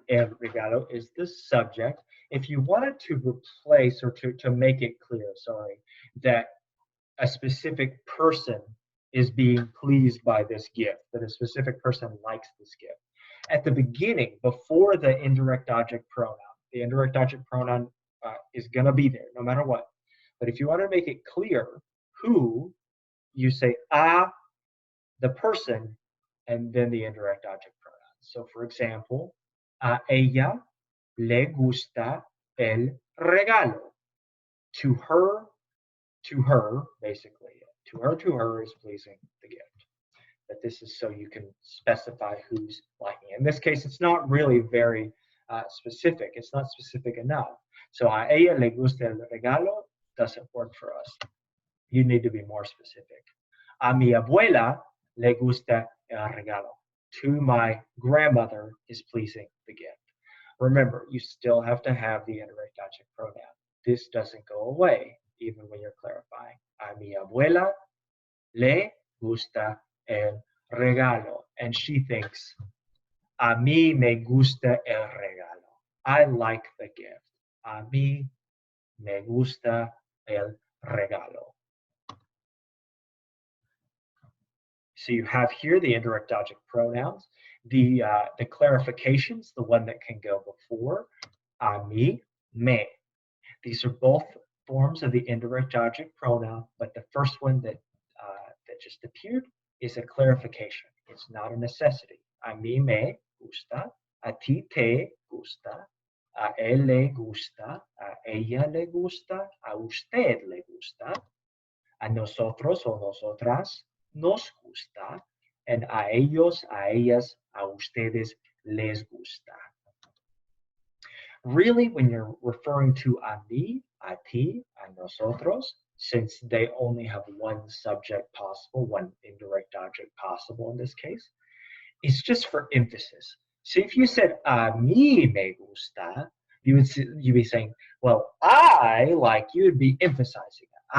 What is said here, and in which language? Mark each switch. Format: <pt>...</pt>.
<es>El regalo</es> <en>is the subject. If you wanted to replace or to make it clear, sorry, that a specific person is being pleased by this gift, that a specific person likes this gift. At the beginning, before the indirect object pronoun, the indirect object pronoun is going to be there no matter what. But if you want to make it clear who, you say a, the person, and then the indirect object pronoun. So, for example,</en> <es>a ella le gusta el regalo.</es> <en>To her, basically, to her is pleasing the gift. But this is so you can specify who's liking it. In this case, it's not really very specific. It's not specific enough. So</en> <es>a ella le gusta el regalo</es> <en>doesn't work for us. You need to be more specific.</en> <es>A mi abuela le gusta el regalo.</es> <en>To my grandmother is pleasing the gift. Remember, you still have to have the indirect object pronoun. This doesn't go away even when you're clarifying.</en> <es>A mi abuela le gusta el regalo.</es> <en>And she thinks,</en> <es>a mí me gusta el regalo.</es> <en>I like the gift.</en> <es>A mí me gusta el regalo.</es> <en>So you have here the indirect object pronouns, the clarifications, the one that can go before,</en> <es>a mí, me.</es> <en>These are both forms of the indirect object pronoun, but the first one that just appeared is a clarification. It's not a necessity.</en> <es>A mí me gusta, a ti te gusta, a él le gusta, a ella le gusta, a usted le gusta, a nosotros o nosotras nos gusta, and a ellos, a ellas, a ustedes les gusta.</es> <en>Really, when you're referring to</en> <es>a mí, a ti, a nosotros,</es> <en>since they only have one subject possible, one indirect object possible in this case, it's just for emphasis. So if you said</en> <es>a mí me gusta,</es> <en>you'd be saying, well, I like, you would be emphasizing it.</en>